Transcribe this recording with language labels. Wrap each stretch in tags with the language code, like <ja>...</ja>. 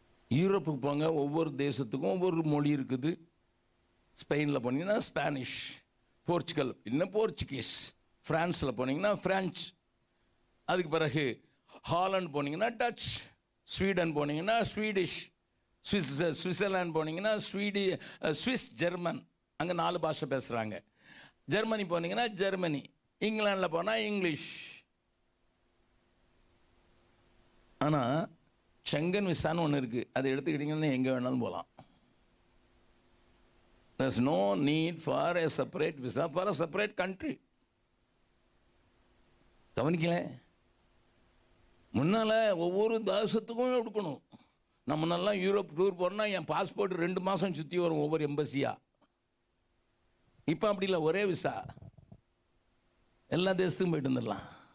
<ta>யூரோப்புக்கு போங்க, ஒவ்வொரு தேசத்துக்கும் ஒவ்வொரு மொழி இருக்குது. ஸ்பெயினில் போனீங்கன்னா ஸ்பானிஷ், போர்ச்சுகல் இன்னும் போர்ச்சுகீஸ், ஃப்ரான்ஸில் போனீங்கன்னா ஃப்ரெஞ்ச், அதுக்கு பிறகு ஹாலண்ட் போனீங்கன்னா டச், ஸ்வீடன் போனீங்கன்னா ஸ்வீடிஷ், சுவிட்சர்லாந்து போனீங்கன்னா ஸ்விஸ் ஜெர்மன், அங்கே 4 பாஷை பேசுகிறாங்க. ஜெர்மனி போனீங்கன்னா ஜெர்மனி, இங்கிலாண்டில் போனால் இங்கிலீஷ். ஆனால் செங்கன் விசான்னு ஒன்று இருக்குது. அதை எடுத்துக்கிட்டிங்கன்னா எங்கே வேணாலும் போகலாம்.</ta> <en>there's no need for a separate visa for a separate country.</en> <ta>கவனிக்கல, முன்னால் ஒவ்வொரு தேசத்துக்கும் எடுக்கணும். நான் முன்னெல்லாம் யூரோப் டூர் போகிறேன்னா என் பாஸ்போர்ட் 2 மாதம் சுற்றி வரும் ஒவ்வொரு எம்பசியாக. இப்போ அப்படி இல்லை, ஒரே விசா எல்லா தேசத்துக்கும் போயிட்டு வந்துடலாம்.</ta>